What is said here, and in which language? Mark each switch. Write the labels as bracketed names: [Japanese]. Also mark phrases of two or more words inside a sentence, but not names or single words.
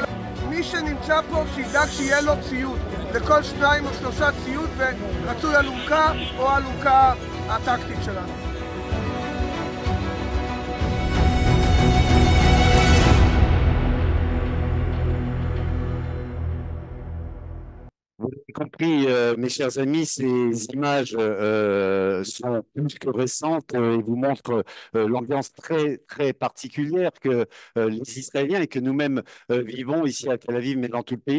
[Hebrew] מי שנמצא פה שידאג שיהיה לו ציוד, לכל 2 או 3 ציוד ורצוי אלונקה או אלונקה הטקטית שלנו. [French] Vous l'avez compris, mes chers amis, ces images sont plus que récentes et vous montrent l'ambiance très, très particulière que les Israéliens et que nous-mêmes vivons ici à Tel Aviv, mais dans tout le pays.